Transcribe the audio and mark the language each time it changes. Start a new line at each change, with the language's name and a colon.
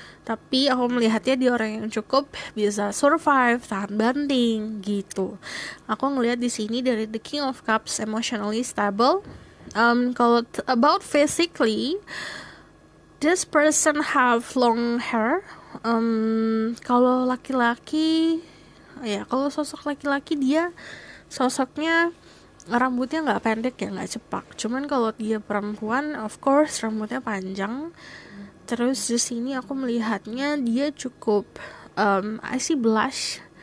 Indonesian: Tapi aku melihatnya dia orang yang cukup bisa survive, tahan banting gitu. Aku ngelihat di sini dari The King of Cups,
English: emotionally stable.
Indonesian: Kalau
English: about physically, this person have long hair.
Indonesian: Kalau laki-laki, ya kalau sosok laki-laki dia sosoknya rambutnya nggak pendek ya, nggak cepak. Cuman kalau dia perempuan, of course rambutnya panjang. Terus di sini aku melihatnya dia cukup
English: I see blush.